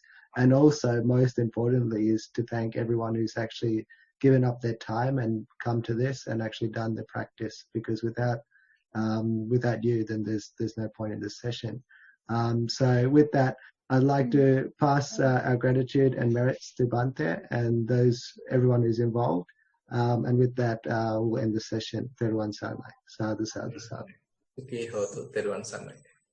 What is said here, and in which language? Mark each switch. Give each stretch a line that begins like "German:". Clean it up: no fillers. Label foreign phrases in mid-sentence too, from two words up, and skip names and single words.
English: And also, most importantly, is to thank everyone who's actually given up their time and come to this and actually done the practice, because without you, then there's no point in this session. So with that, I'd like to pass our gratitude and merits to Bhante and everyone who's involved. And with that, we'll end the session.
Sinhala: Theruvan Saranai.
Pali: Sadhu, sadhu, sadhu.
Sinhala: Okay, Theruvan Saranai.